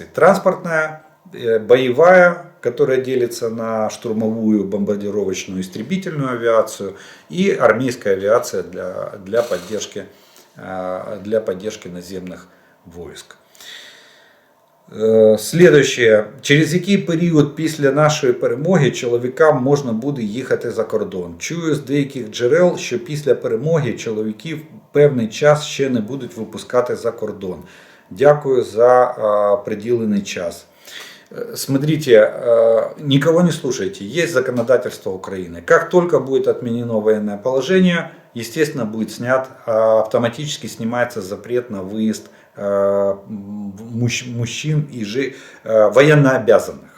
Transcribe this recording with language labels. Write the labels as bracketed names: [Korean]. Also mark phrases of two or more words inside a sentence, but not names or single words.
[Russian] Транспортная, боевая, которая делится на штурмовую, бомбардировочную, истребительную авиацию, и армейская авиация для поддержки наземных войск. Следующее. [Ukrainian] Через який період після нашої перемоги чоловікам можна буде їхати за кордон? Чую з деяких джерел, що після перемоги чоловіків певний час ще не будуть випускати за кордон. Дякую за приділений час. [Russian] Смотрите, никого не слушайте, есть законодательство Украины. Как только будет отменено военное положение, естественно, будет снят, автоматически снимается запрет на выезд мужчин и военнообязанных.